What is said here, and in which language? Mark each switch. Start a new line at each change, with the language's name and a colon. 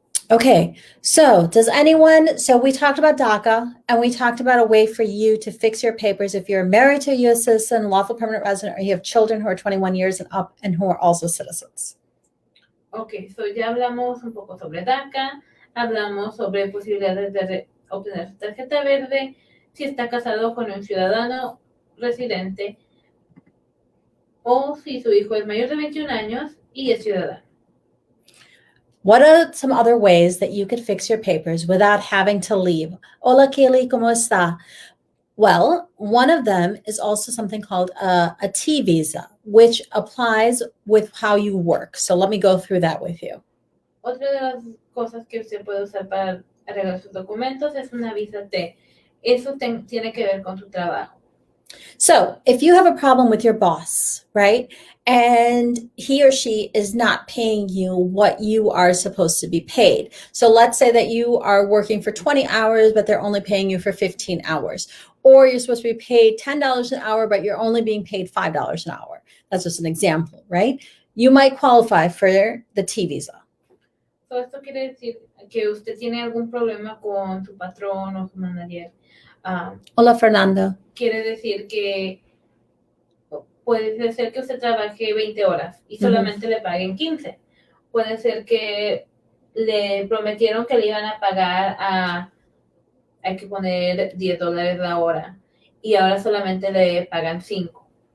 English: Okay, so we talked about DACA and we talked about a way for you to fix your papers if you're married to a U.S. citizen, lawful permanent resident, or you have children who are 21 years and up and who are also citizens.
Spanish: Okay, so ya hablamos un poco sobre DACA, hablamos sobre posibilidades de obtener su tarjeta verde si está casado con un ciudadano residente o si su hijo es mayor de 21 años y es ciudadano.
English: What are some other ways that you could fix your papers without having to leave?
Spanish: Hola, Kelly, ¿cómo está?
English: Well, one of them is also something called a T visa, which applies with how you work. So let me go through that with you.
Spanish: Otra de las cosas que usted puede usar para arreglar sus documentos es una visa T. Eso tiene que ver con su trabajo.
English: So if you have a problem with your boss, right, and he or she is not paying you what you are supposed to be paid. So let's say that you are working for 20 hours, but they're only paying you for 15 hours. Or you're supposed to be paid $10 an hour, but you're only being paid $5 an hour. That's just an example, right? You might qualify for the T visa.
Spanish: So esto quiere decir que usted tiene algún problema con su patrón o su manager. Hola, Fernando. Quiere decir que puede ser que usted trabaje 20 horas y solamente le paguen 15. Puede ser que le prometieron que le iban a pagar hay que poner $10 la hora y ahora solamente le pagan 5.